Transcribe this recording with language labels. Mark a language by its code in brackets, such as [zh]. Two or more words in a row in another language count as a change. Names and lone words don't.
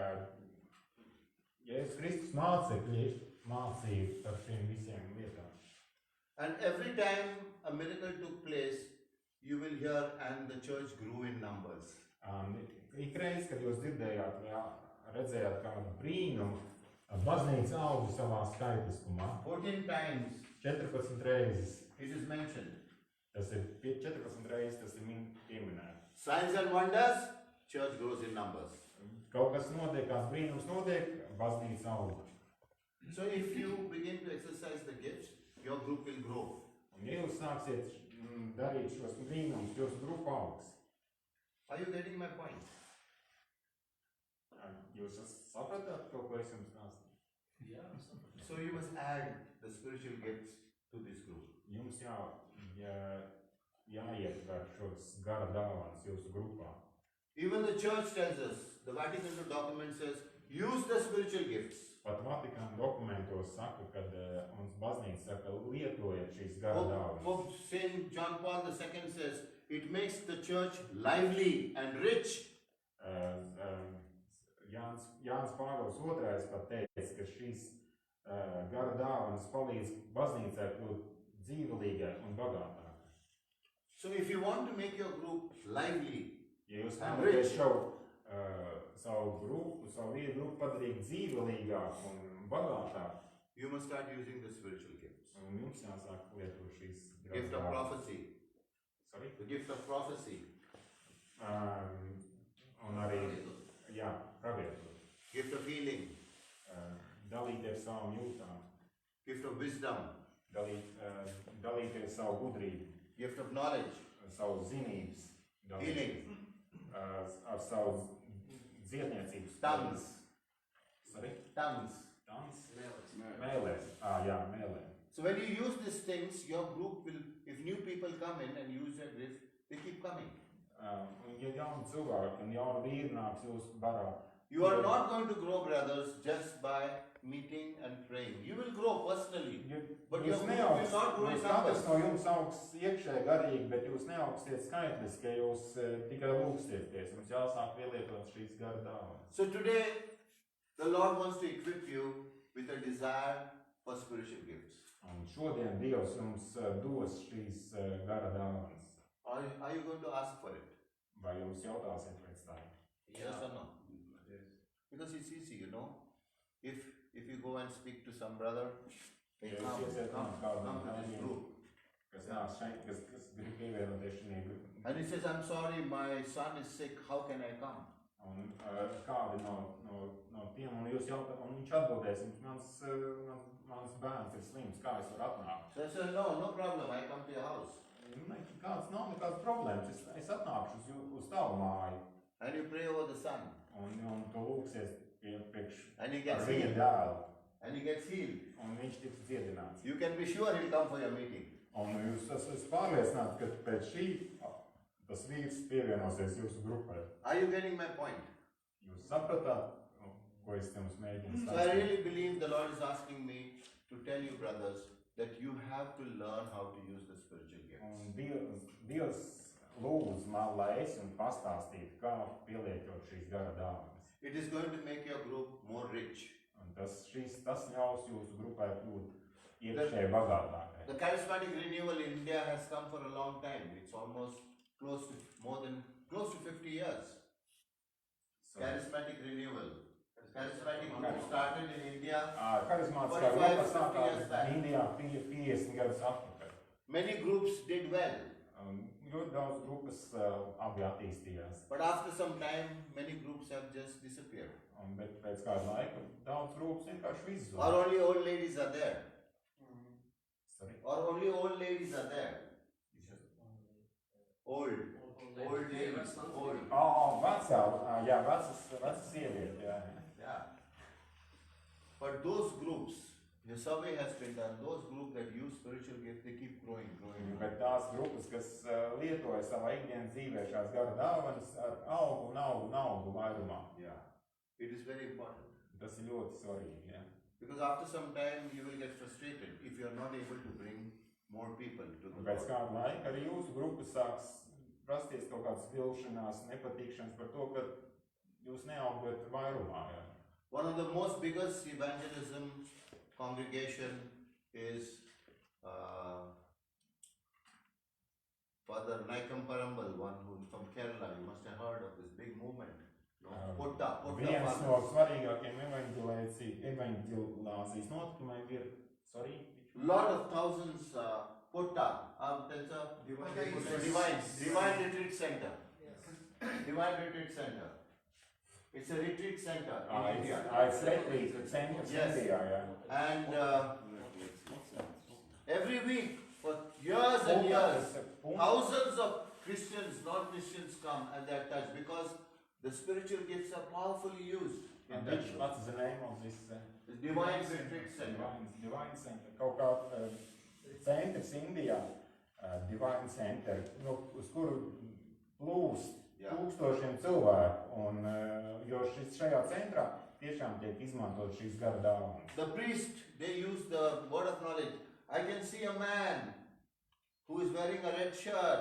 [lv] Jēzus Kristus mācekļi mācīja par šiem visiem lietām. [en] And every time a miracle took place, you will hear, and the church grew in numbers. [lv] Ikreiz, kad jūs dzirdējāt vai redzējāt kādu brīnumu, baznīca auga savā skaitliskumā. [en] 14 times [lv] 14 reizes. [en] it is mentioned. [lv] Tas ir 14 reizes, tas ir pieminēts. [en] Signs and wonders, church grows in numbers. [lv] Kaut kas notiek, kāds brīnums notiek, baznīca auga. [en] So if you begin to exercise the gifts, your group will grow. [lv] Un ja jūs sāksiet darīt šos brīnumus, jūsu grupa augs. [en] Are you getting my point? [lv] Jūs sapratāt to, ko es jums stāstīju? [en] Yeah, So you must add the spiritual gifts to this group. [lv] Jums jāietver šos gara dāvanas jūsu grupā. [en] Even the church tells us, the Vatican document says, use the spiritual gifts. [lv] Pat Vatikāna dokumentos saka, kad mums baznīca saka, lietojiet šīs gara dāvanas. [en] Pope Saint John Paul II says, it makes the church lively and rich. [lv] Jānis Pāvils II pat teica, ka šīs gara dāvanas palīdz baznīcai kļūt dzīvelīgai un bagātākai. [en] So if you want to make your group lively, [lv] ja jūs vēlaties savu vietu grupu padarīt dzīvelīgāku un bagātāku, [en] you must start using the spiritual gifts. [lv] un jums jāsāk lietot šīs [en] Gift of prophecy. Sorry? The gift of prophecy. [lv] Un arī, pravietot. [en] Gift of healing. [lv] Dalīties savām jūtām. [en] Gift of wisdom. [lv] Dalīties savu gudrību. [en] Gift of knowledge. [lv] Savu zinības. [en] Healing. [lv] Ar savu dziedniecības. [en] Tongues. Sorry? Tongues. Tongues? [lv] Mēlēs. Mēlēs. Jā, mēlē. [en] So when you use these things, your group will, if new people come in and use their gifts, they keep coming. [lv] Ja jauni cilvēki un jauni vīri nāks jūsu barā, [en] You are not going to grow, brothers, just by meeting and praying. You will grow personally, but your [lv] jūs [en] group will not grow in [lv] jūs katrs [en] numbers. [lv] no jums augs iekšēji garīgi, bet jūs neaugstiet skaitliski, ja jūs tikai lūgsieties. Jums jāsāk pielietot šīs gara dāvanas. [en] So today, the Lord wants to equip you with a desire for spiritual gifts. [lv] Un šodien Dievs jums dos šīs gara dāvanas. [en] Are you going to ask for it? [lv] Vai jums jautāsiet pēc tā? [en] Yes or no? Because it's easy, you know. If you go and speak to some brother, hey, [lv] Ja [en] come [lv] jūs iesiet [en] to this group. [lv] kas nāks šeit, kas grib pievienoties šī grupā. [en] And he says, I'm sorry, my son is sick, how can I come? [lv] Un kādi no tiem, un jūs jautāt, un viņš atbildēs, mans bērns ir slims, kā es varu atnākt? [en] So I said, no problem, I come to your house. [lv] Nav nekādas problēmas, es atnākšu uz tavu māju. [en] And you pray over the son. [lv] Un tu lūksies priekš [en] And he [lv] ar [en] gets [lv] viņa [en] healed. [lv] dēlu, [en] And he gets healed. [lv] un viņš tiks dziedināts. [en] You can be sure he'll come for your meeting. [lv] Un jūs esat pārliecināti, ka pēc šī tas vīrs pievienosies jūsu grupai. [en] Are you getting my point? [lv] Jūs sapratāt, ko es jums mēģinu [en] So I really believe the Lord is asking me to tell you, brothers, that you have to learn how to use the spiritual gifts. [lv] Un Dievs lūdz man, lai es jums pastāstītu, kā pielietot šīs gara dāvanas. [en] It is going to make your group more rich. [lv] Un tas ļaus jūsu grupai kļūt iekšēji bagātākai. [en] The charismatic renewal in India has come for a long time. It's almost close to 50 years. Charismatic renewal. Charismatic group started in India. [lv] Karismātiskā grupa sākās Indijā 50 gadus atpakaļ. [en] Many groups did well. [lv] Ļoti daudz grupas abi attīstījās. [en] But after some time, many groups have just disappeared. [lv] Bet pēc kāda laika daudz grupas vienkārši izzuda. [en] Or only old ladies are there. Sorry? Or only old ladies are there. Old ladies, old. [lv] Vecas sievietes, jā. [en] Yeah. But those groups, the survey has been done, those groups that use spiritual gifts, they keep growing. [lv] Bet tās grupas, kas lietoja savā ikdienas dzīvē šās gara dāvanas, augu vairumā. [en] Yeah. It is very important. [lv] Tas ir ļoti svarīgi, jā. [en] Because after some time you will get frustrated if you are not able to bring more people to the [lv] Pēc [en] Lord. [lv] kāda laika arī jūsu grupas sāks rasties kaut kādas vilšanās, nepatikšanas par to, ka jūs neaugat vairumā, jā. [en] One of the most biggest evangelism congregation is Father Naikam Parambal, one who from Kerala. You must have heard of this big movement. Potta [lv] Viens no svarīgākiem evaņģelāzijas notikumiem ir, [en] lot of thousands, Potta, that's a divine retreat center. Divine retreat center. It's a retreat center in India. It's retreat center Yes. [lv] India, jā. [en] And every week for years and years, thousands of Christians, non-Christians come and they are touched because the spiritual gifts are powerfully used. And what's the name of this? The Divine Retreat Center. Divine Center. [lv] Kaut kā centrs Indijā, [en] Divine Center, [lv] uz kuru plūst tūkstošiem cilvēku, un jo šajā centrā tiešām tiek izmantot šīs gara dāvanas. [en] The priest, they use the word of knowledge. I can see a man who is wearing a red shirt.